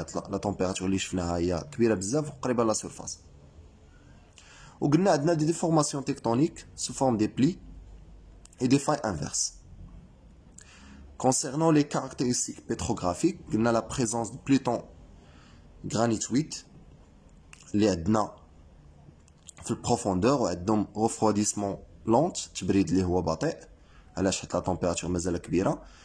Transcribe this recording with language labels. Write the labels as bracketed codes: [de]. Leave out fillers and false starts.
[fr] La température [ar] اللي شفناها هي كبيره بزاف وقريبه لا سيرفاس. وقلنا عندنا دي ديفورماسيون تكتونيك [fr] sous forme des plis et des failles inverses. Concernant les caractéristiques pétrographiques, [ar] قلنا [fr] la présence de plutons granitoïdes [ar] اللي عندنا في البروفوندور وعندهم [fr] refroidissement lent [ar] تبريد اللي هو بطيء، علاش؟ حيت لا طومبيراتور مازال كبيره.